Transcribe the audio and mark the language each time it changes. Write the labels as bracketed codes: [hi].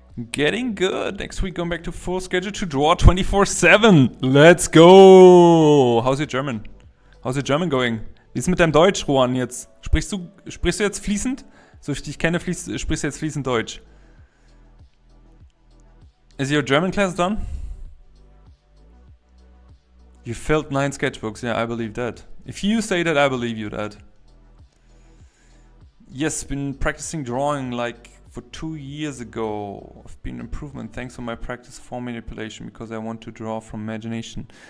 [en] Getting good. Next week going back to full schedule to draw 24/7. Let's go. How's your German? How's your German going? [de] Wie ist mit deinem Deutsch, Juan, jetzt? Sprichst du jetzt fließend? So ich dich kenne, sprichst du jetzt fließend Deutsch. [en] Is your German class done? You filled 9 sketchbooks. Yeah, I believe that. If you say that, I believe you that. Yes, been practicing drawing like for 2 years ago. I've been improvement thanks to my practice form manipulation because I want to draw from imagination.